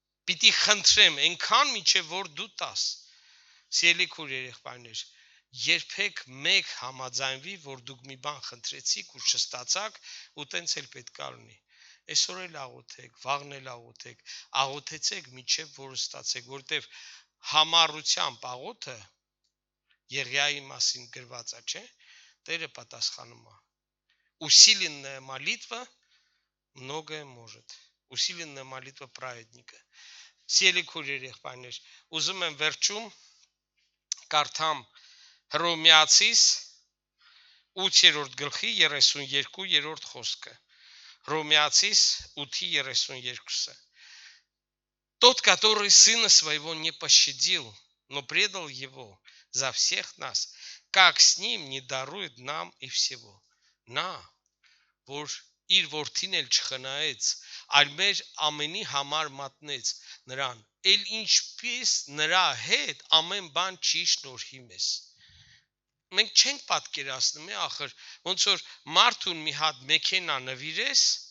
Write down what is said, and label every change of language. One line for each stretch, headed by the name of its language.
Armenian: Պիտի խնդրեմ այնքան, մինչև որ դու տաս։ Սիրելի քույր երեխաներ, երբեք մեկ համաձայնվի, որ դուք մի բան խնդրեցիք ու չստացաք, ու տենց էլ պետք է լինի։ Այսօր էլ աղոթեք, վաղն էլ աղոթեք, աղոթեցեք մինչև որ ստացեք, որտեվ համառությամբ աղոթը Եղիայի մասին գրված է, չէ՞, Տերը պատասխանում է։
Russian: Усиленная молитва многое может. Усиленная молитва праведника.
Armenian: Սիրելի քույր երեխաներ, ուզում եմ վերջում կարդամ Հռոմեացիս 8-րդ գլխի 32-րդ խոսքը։ Հռոմեացիս 8:32.
Russian: Тот, который сына своего не пощадил, но предал его за всех нас, как с ним не дарует нам и всего.
Armenian: Նա, որ իր որդին էլ չխնայեց, այլ մեր ամենի համար մատնեց նրան, էլ ինչպես նրա հետ ամեն բան չի շնորհի մեզ։ Մենք չենք պատկերացնում, ախր ոնց որ մարդուն մի հատ մեքենա նվիրես